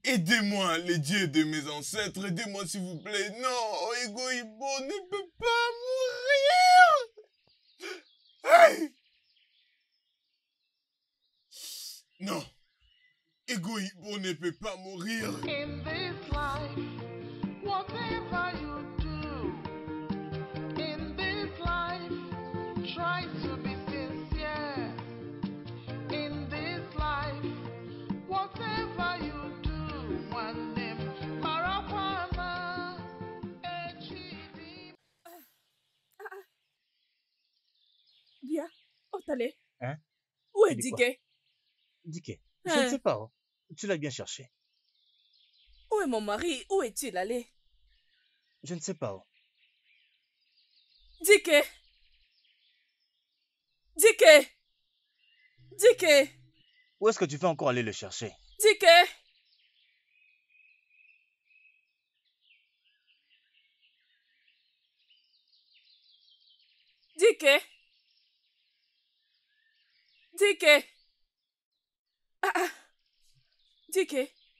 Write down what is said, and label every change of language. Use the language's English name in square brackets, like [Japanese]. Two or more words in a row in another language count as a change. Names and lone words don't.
[French] Aidez-moi, les dieux de mes ancêtres, aidez-moi s'il vous plaît. Non, Ego Ibo ne peut pas mourir. Hey! Non, Ego Ibo ne peut pas mourir. [English] In this life, whatever you do, in this life, try to be sincere. In this life, whatever you do, one name, Marapana, Echidi. [French] Bien. Oh, t'allais. Hein? Où est Tu dis quoi? Dike? Dike, je ne sais pas. Oh. Tu l'as bien cherché. Où est mon mari? Où est-il allé? Je ne sais pas. Oh. Dike! Dike! Dike! Où est-ce que tu vas encore aller le chercher? Dike! Dike! Dike! Dike!